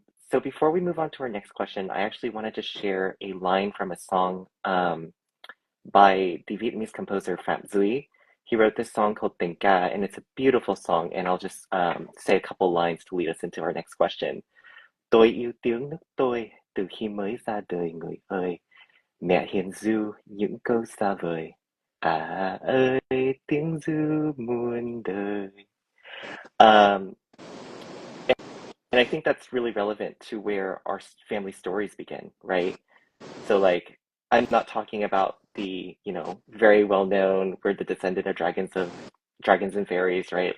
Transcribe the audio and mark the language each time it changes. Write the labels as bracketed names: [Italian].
[English] So before we move on to our next question, I actually wanted to share a line from a song by the Vietnamese composer Phạm Duy. He wrote this song called Tình Ca, and it's a beautiful song, and I'll just say a couple lines to lead us into our next question. [Vietnamese] Tôi yêu tiếng nước tôi từ khi mới ra đời người ơi. Mẹ hiền ru những câu xa vời. À ơi tiếng ru muôn đời. [English] And I think that's really relevant to where our family stories begin, right? So like, I'm not talking about the, very well known, we're the descendant of dragons and fairies, right?